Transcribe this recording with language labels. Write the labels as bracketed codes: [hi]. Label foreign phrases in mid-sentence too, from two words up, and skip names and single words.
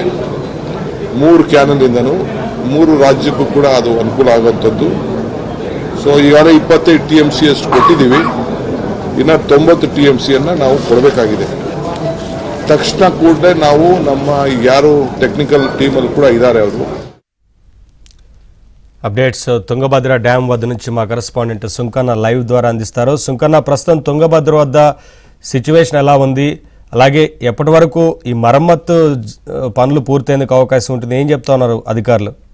[kn] 3 ಕ್ಯಾನಲಿಂದನೂ 3 ರಾಜ್ಯಕ್ಕೂ ಕೂಡ ಅದು ಅನುಕೂಲ ಆಗುವಂಥದ್ದು. ಸೊ ಈಗಾಗಲೇ 25 TMC ಅಷ್ಟು ಕೊಟ್ಟಿದ್ದೀವಿ. ಇನ್ನು 90 TMCಯನ್ನು ನಾವು ಕೊಡಬೇಕಾಗಿದೆ. ತಕ್ಷಣ ಕೂಡಲೇ ನಾವು ನಮ್ಮ ಯಾರು ಟೆಕ್ನಿಕಲ್ ಟೀಮಲ್ಲಿ ಕೂಡ ಇದ್ದಾರೆ ಅವರು [te] అప్డేట్స్ తుంగభద్ర డ్యాం వద్ద నుంచి మా కరెస్పాండెంట్ సుంకన్న లైవ్ ద్వారా అందిస్తారు. సుంకన్న, ప్రస్తుతం తుంగభద్ర వద్ద సిచ్యువేషన్ ఎలా ఉంది, అలాగే ఎప్పటి వరకు ఈ మరమ్మత్తు పనులు పూర్తయ్యేందుకు అవకాశం ఉంటుంది, ఏం చెప్తా ఉన్నారు అధికారులు?